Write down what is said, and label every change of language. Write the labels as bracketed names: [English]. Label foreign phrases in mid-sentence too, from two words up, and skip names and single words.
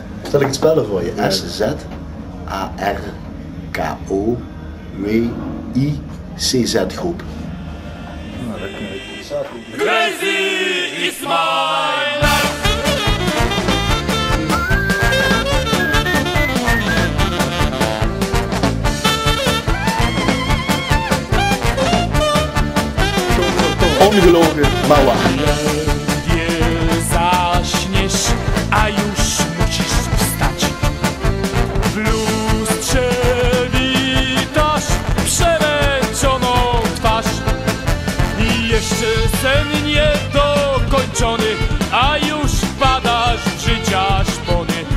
[Dutch] Zal ik het spellen voor je? SZARKOWICZ groep. Nou, dat kan ik. [English] Crazy is my life. [Dutch] Ongelogen, maar waar. [Polish] Ledwie zaśniesz, a już musisz wstać. W lustrze witasz przemęczoną twarz. I jeszcze sen niedokończony, a już wpadasz w życia szpony.